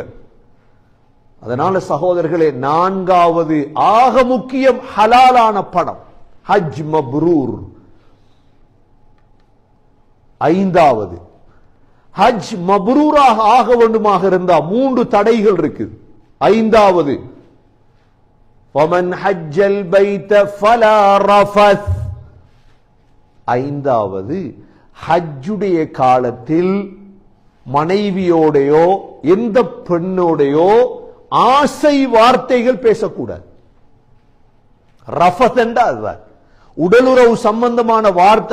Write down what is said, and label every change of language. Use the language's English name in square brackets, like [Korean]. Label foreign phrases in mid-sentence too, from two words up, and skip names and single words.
[Tamil] அதனால சகோதரர்களே, நான்காவது ஆக முக்கியம் ஹலாலான பணம், [Arabic] حج مبرور. [Tamil] ஐந்தாவது, ஹஜ் மப்ரூராக ஆக வேண்டுமாக இருந்தா 3 தடைகள் இருக்கு. ஐந்தாவது, [Arabic] وَمَنْ حَجَّ الْبَيْتَ فَلَا رَفَثْ. [Tamil] ஐந்தாவது, ஹஜ்ஜுடைய காலத்தில் மனைவியோடையோ எந்த பெண்ணோடையோ ஆசை வார்த்தைகள் பேசக்கூடாது. ரஃபத் என்றா அதுதான், உடலுறவு சம்பந்தமான வார்த்தை.